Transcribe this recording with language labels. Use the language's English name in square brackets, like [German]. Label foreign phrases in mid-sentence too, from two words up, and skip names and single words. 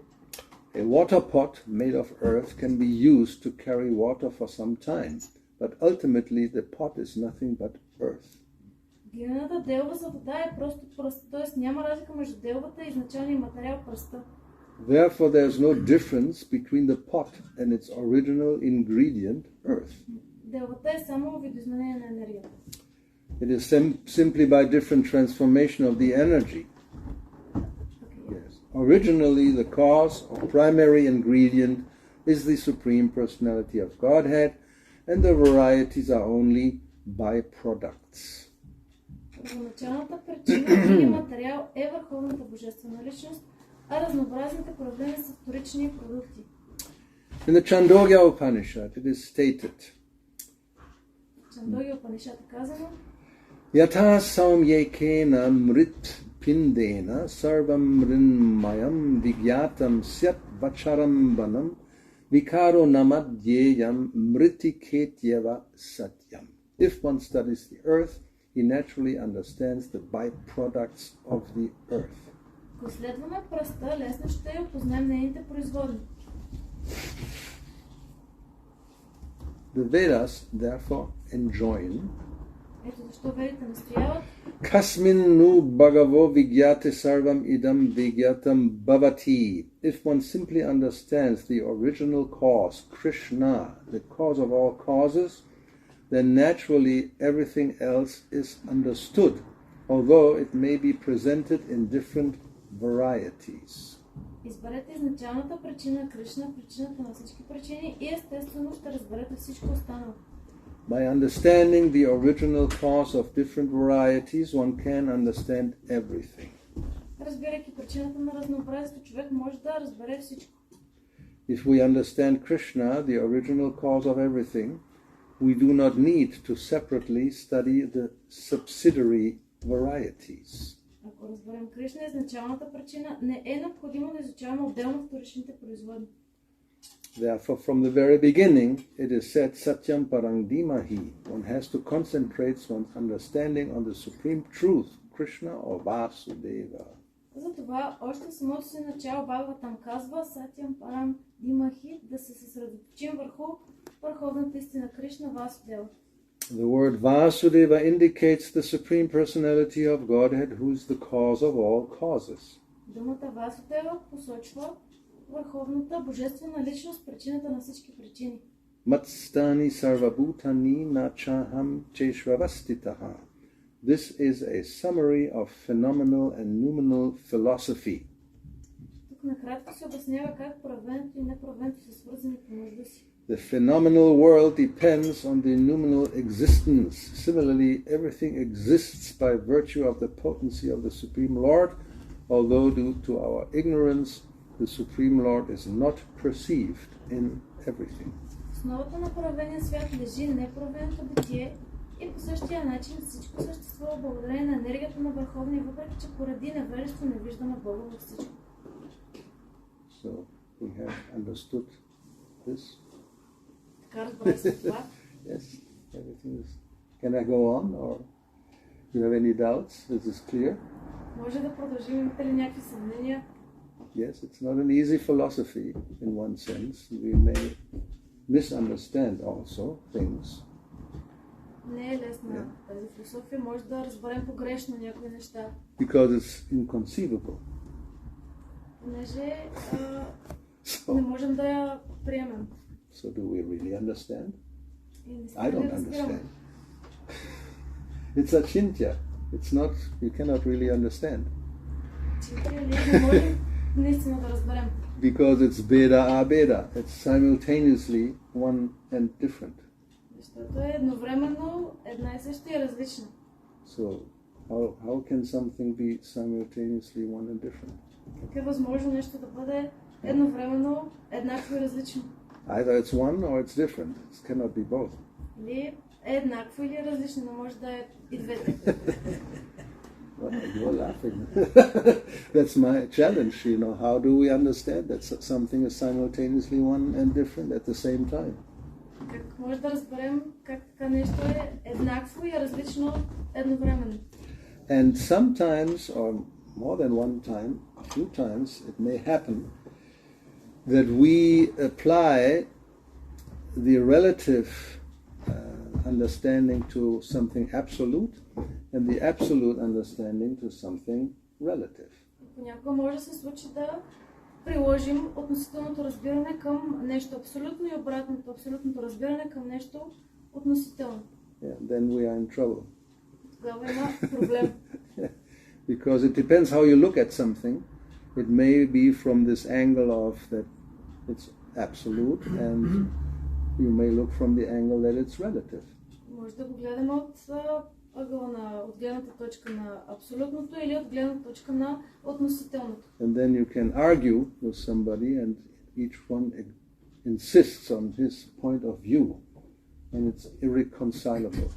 [English] A water pot made of earth can be used to carry water for some time, but ultimately the pot is nothing but earth. [Bulgarian] Глиняната делба за вода е просто пръст, т.е. няма разлика между делбата и изначалния материал пръста. [English] Therefore there is no difference between the pot and its original ingredient, earth. [Bulgarian] Делбата е само видоизменение на енергията. [English] It is simply by different transformation of the energy. Yes. Originally, the cause or primary ingredient is the Supreme Personality of Godhead, and the varieties are only byproducts. [Bulgarian] Първоначалната причина или материал е Върховната Божествена личност, а разнообразните проявления са вторични продукти. [English] In the Chandogya Upanishad it is stated, [Bulgarian] Chandogya Upanishad е казано, [Sanskrit] यथा सौम्येकेन मृत् पिण्डेन सर्वं मृन्मयं विज्ञातं स्यात् वाचारम्भणं विकारो नामधेयं मृत्तिकेत्येव सत्यम्. [English] If one studies the earth, he naturally understands the byproducts of the earth. [Bulgarian] Ако следваме пръста, лесно ще опознаем нейните производни. [English] The Vedas therefore enjoin [Bulgarian] Ето защо ведите настояват [Sanskrit] कस्मिन् नु भगवो विज्ञाते सर्वम् इदं विज्ञातं भवति. [English] If one simply understands the original cause, Krishna, the cause of all causes, then naturally everything else is understood, although it may be presented in different varieties. [Bulgarian] Изберете изначалната причина, Кришна, причината на всички причини и естествено ще разберете всичко останало. [English] By understanding the original cause of different varieties, one can understand everything. [Bulgarian] Разбирайки причината на разнообразието, човек може да разбере всичко. [English] If we understand Krishna, the original cause of everything, we do not need to separately study the subsidiary varieties. [Bulgarian] Ако разберем Кришна, изначалната причина, не е необходимо да изучаваме отделно вторичните производни. [English] Therefore, from the very beginning, it is said, [Sanskrit] सत्यं परं धीमहि. [English] One has to concentrate one's understanding on the supreme truth, Krishna or Vasudeva. [Bulgarian] Затова още в самото си начало Бхагаватам казва [Sanskrit] सत्यं परं धीमहि, [Bulgarian] да се съсредоточим върху върховната истина Кришна Васудева. [English] The word Vasudeva indicates the supreme personality of Godhead, who is the cause of all causes. [Bulgarian] Думата Васудева посочва върховната божествена личност, причината на всички причини. [Sanskrit] मत्स्थानि सर्वभूतानि नचाहं तेष्ववस्थितः. [English] This is a summary of phenomenal and noumenal philosophy. [Bulgarian] Тук накратко се обяснява как проявението и непроявението са свързани помежду си. [English] The phenomenal world depends on the noumenal existence. Similarly, everything exists by virtue of the potency of the Supreme Lord, although due to our ignorance, the Supreme Lord is not perceived in everything. [Bulgarian] Основата на проявения свят лежи непроявеното битие и по същия начин всичко съществува благодарение на енергията на Върховния, въпреки че поради невежество не виждаме Бога във всичко. [English] So we have understood this. [Bulgarian] Така разбрах се това. [English] Yes, everything is. Can I go on, or do you have any doubts? Is this clear? [Bulgarian] Може да продължим, имате ли някакви съмнения? [English] Yes, it's not an easy philosophy in one sense. We may misunderstand also things. [Bulgarian] Не е лесна тази философия, може да разберем погрешно някои неща. [English] Because it's inconceivable. [Bulgarian] Понеже не можем да я приемем. [English] So do we really understand? I don't understand. It's achintya. It's not, you cannot really understand. Because it's [Sanskrit] भेद अभेद. [English] It's simultaneously one and different. So how can something be simultaneously one and different? Either it's one or it's different. It cannot be both. [Bulgarian] Еднакво или различно, но може да е и двете. [English] You're laughing. That's my challenge, you know. How do we understand that something is simultaneously one and different at the same time? [Bulgarian] Как може да разберем как така нещо е еднакво и различно едновременно? [English] And sometimes, or more than one time, a few times, it may happen that we apply the relative understanding to something absolute and the absolute understanding to something relative. [Bulgarian] Понякога може да се случи да приложим относителното разбиране към нещо абсолютно и обратното, абсолютното разбиране към нещо относително. [English] Yeah, then we are in trouble. [Bulgarian] Тогава има проблем. [English] Because it depends how you look at something. It may be from this angle of that it's absolute, and you may look from the angle that it's relative. [Bulgarian] Може да го гледаме от ъгъла на от гледната точка на абсолютното или от гледната точка на относителното. [English] And then you can argue with somebody, and each one insists on his point of view, and it's irreconcilable.